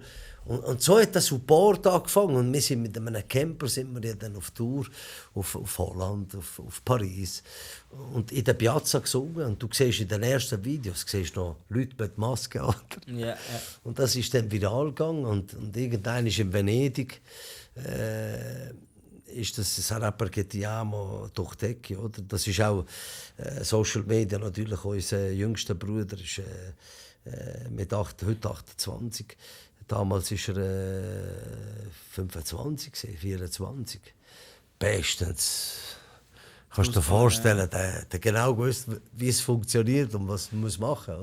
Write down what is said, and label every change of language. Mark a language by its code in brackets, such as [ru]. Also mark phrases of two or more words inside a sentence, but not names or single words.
[de] Und so hat der Support angefangen. Und wir sind mit einem Camper sind wir dann auf Tour, auf Holland, auf Paris. Und in der Piazza gesungen. Und du siehst in den ersten Videos siehst noch Leute mit Maske an. Ja. Und das ist dann viral gegangen. Und irgendwann ist in Venedig ist das «Sarà perché ti amo» durch die Decke, oder? Das ist auch Social Media natürlich. Unser jüngster Bruder ist heute 28. Damals war er 25, 24. Bestens. Kannst du dir vorstellen, der genau gewusst, wie es funktioniert und was man machen muss.